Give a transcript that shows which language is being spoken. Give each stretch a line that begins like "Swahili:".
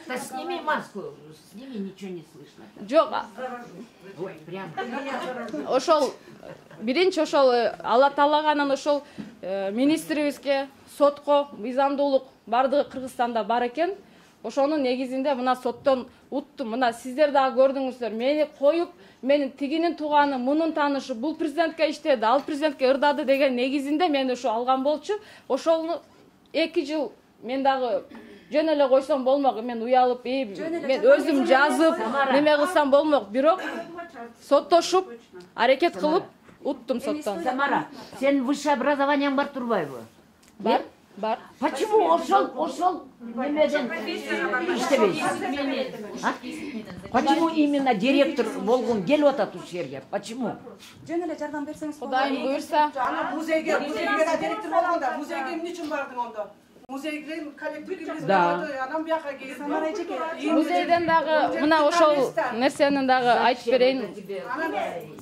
Russian: Сними маску, сними, ничего не слышно.
Kyrgyz: Жок.
Russian: Ой, прям.
Kyrgyz: Ошол биринчи ошол Алла Таалага, анан ошол министрибизге, сотко мыйзамдуулук бардыгы Кыргызстанда бар экен. Ошонун негизинде мына соттон уттум. Мына сиздер дагы көрдүңүздөр. Мени коюп, менин тигинин тууганы, мунун таанышы, бул президентке иштеди, ал президентке ырдады деген негизинде мени ошо алган болчу. Ошону 2 жыл мен дагы жөн эле койсом болмок. Мен уялып, мен өзүм жазып, неме кылсам болмок. Бирок соттошуп, аракет кылып, уттум соттон. Самара, сен
Russian: высшее
Kyrgyz: образованиең бар турбайбы? Бар, бар.
Russian: Почему
Kyrgyz: ошол немеден иштебейсиз?
Russian: Почему именно
Kyrgyz: директор болгун келип атат ушул жерге?
Russian: Почему?
Kyrgyz: Жөн эле жардам берсеңиз. Кудайым буйрса. Ана музейге директор болгондо, музейге эмне үчүн бардың ондо? Музейге коллективибиз анан бияка келип. Музейден дагы мына ошол нерсени дагы айтып берейин.